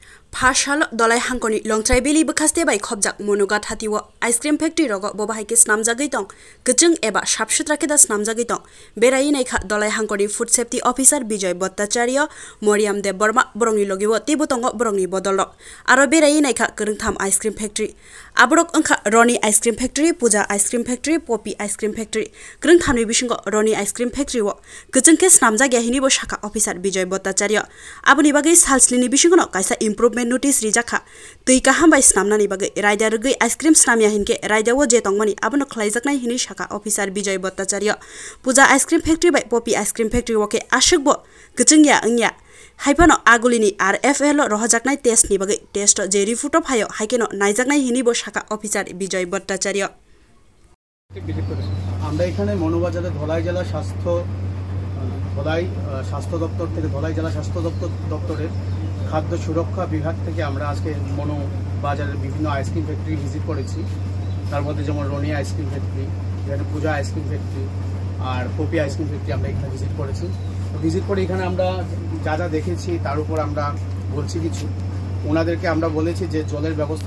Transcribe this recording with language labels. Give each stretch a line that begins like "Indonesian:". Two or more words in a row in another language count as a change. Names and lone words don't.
Kok Borok: Phashal dolai hangkoni longtrai beli bekaste bai khobjak monugat hatiwo
English: ice cream factory
Kok Borok: rogo bobahai ke snamjagei tong kechung eba sapsutra ke da snamjagei tong berai nai kha dolai hangkoni
English: food safety officer
Kok Borok: Bijoy Bhattacharya Moriam Dev Burma borongni logiwo tibo tongo borongni bodolok aro berai nai kha kerengtham
English: ice cream factory
Kok Borok: aborok angkha Roni
English: ice cream factory
Kok Borok: Puja
English: ice cream factory
Kok Borok: Poppy
English: ice cream factory
Kok Borok: kerengthamni bisingo Roni
English: ice cream factory
Kok Borok: wo kechung ke snamjagya hini bo shaka officer Bijoy Bhattacharya aboni bagai salslini bisingo no kaisa
English: improvement notice
Kok Borok: rijaka tui kaham bai snamnani bagai raida rugai
English: ice cream
Kok Borok: snamya hinke raida wo je tongmani abono khlaijaknai hini shaka officer Bijoy Bhattacharya Puja
English: ice cream factory
Kok Borok: bai Poppy
English: ice cream factory
Kok Borok: woke ashukbo kechungya angya haipano agulini RFL rohajaknai test ni bagai test jeri futo phayo haikeno naijaknai hini bo shaka officer Bijoy Bhattacharya
Bangla: আমরা এখানে মনোবাজারে ধলাই জেলা স্বাস্থ্য দপ্তর থেকে ধলাই জেলা স্বাস্থ্য দপ্তরের খাদ্য সুরক্ষা বিভাগ থেকে আমরা আজকে মনোবাজারের বিভিন্ন
English: ice cream factory
Bangla: ভিজিট করেছি তার মধ্যে যেমন রনি
English: ice cream factory
Bangla: এখানে পূজা
English: ice cream factory
Bangla: আর পপি
English: ice cream factory
Bangla: আমরা এখানে ভিজিট করে এখানে আমরা যা যা দেখেছি তার উপর আমরা বলছি কিছু ওনাদেরকে আমরা বলেছি যে জলের ব্যবস্থা